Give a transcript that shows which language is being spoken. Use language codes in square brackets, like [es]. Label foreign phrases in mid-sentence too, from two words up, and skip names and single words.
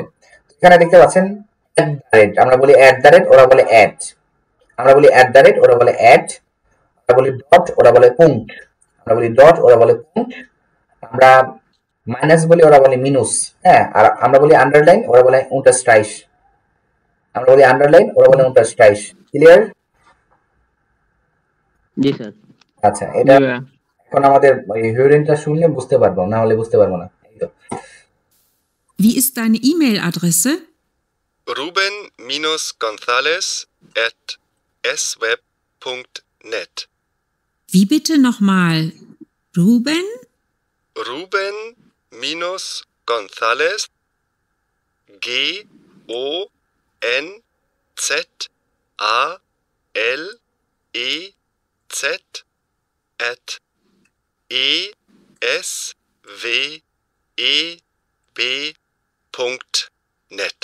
[bn] এখানে দেখতে পাচ্ছেন আমরা বলি @, ওরা বলে অ্যাট, আমরা বলি @, ওরা বলে অ্যাট, আমরা বলি ডট, ওরা বলে পুঙ্ট, আমরা বলি ডট, ওরা বলে পুঙ্ট, আমরা মাইনাস বলি, ওরা বলে মিনুস, হ্যাঁ, আর আমরা বলি আন্ডারলাইন, ওরা বলে unterstreich, আমরা বলি আন্ডারলাইন, ওরা বলে unterstreich। ক্লিয়ার? জি স্যার। আচ্ছা, এটা এখন আমাদের হিউরেনটা শুনলে বুঝতে পারবো, না হলে বুঝতে পারবো না। [de] Wie ist deine E-Mail-Adresse? ruben-gonzales@sweb.net. Wie bitte nochmal? Ruben? Ruben-Gonzales Gonzalez @esweb.net.